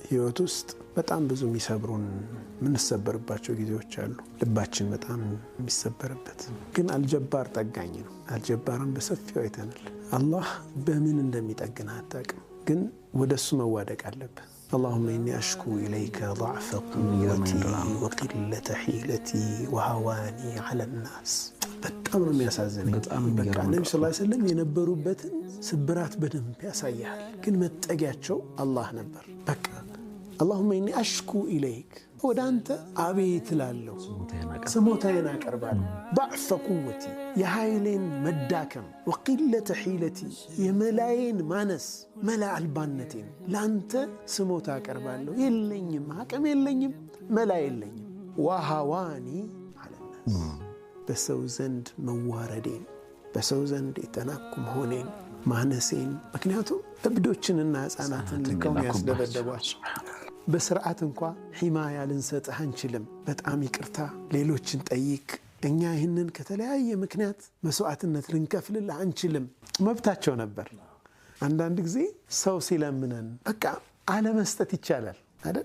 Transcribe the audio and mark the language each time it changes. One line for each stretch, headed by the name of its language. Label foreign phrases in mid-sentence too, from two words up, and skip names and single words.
Amharic: ህይወት ውስጥ በጣም ብዙ የሚሰብሩን ምንሰበርባቸው ጊዜዎች አሉ። ልባችን በጣም የሚሰበርበት ግን አልጀባር ጠጋኝ ነው። አልጀባርን በሰፊው አይተናል። አላህ በምን እንደሚጠግን አታውቅም፣ ግን ወደሱ መዋደቅ አለብህ።
Arabic: اللهم إني أشكو إليك ضعف قوتي وقلة حيلتي وهواني على الناس.
Amharic: በጣም ነው የሚያሳዝነኝ። በቃ ነብዩ
Arabic: صلى الله عليه وسلم
Amharic: የነበሩበትን ስብራት በደንብ ያሳያል፣ ግን መጠጊያቸው አላህ ነበር። በቃ
Arabic: اللهم إني أشكو إليك
Amharic: ወደ አንተ አቤት እላለሁ፣ ስሞታዬን አቀርባለሁ።
Arabic: ضعف قوتي
Amharic: የኃይሌን መዳከም፣
Arabic: وقلة حيلتي
Amharic: የመላዬን ማነስ፣ መላ አልባነቴን ለአንተ ስሞታ አቀርባለሁ። የለኝም፣ አቅም የለኝም፣ መላ የለኝም።
Arabic: وهواني على الناس
Amharic: በሰው ዘንድ መዋረዴን፣ በሰው ዘንድ የተናኩ መሆኔን፣ ማነሴን። ምክንያቱም እብዶችንና ሕፃናትን ልከው ያስደበደቧቸው በስርዓት እንኳ ሒማያ ልንሰጥህ አንችልም፣ በጣም ይቅርታ ሌሎችን ጠይቅ፣ እኛ ይህንን ከተለያየ ምክንያት መስዋዕትነት ልንከፍልልህ አንችልም መብታቸው ነበር። አንዳንድ ጊዜ ሰው ሲለምነን በቃ አለመስጠት ይቻላል አይደል?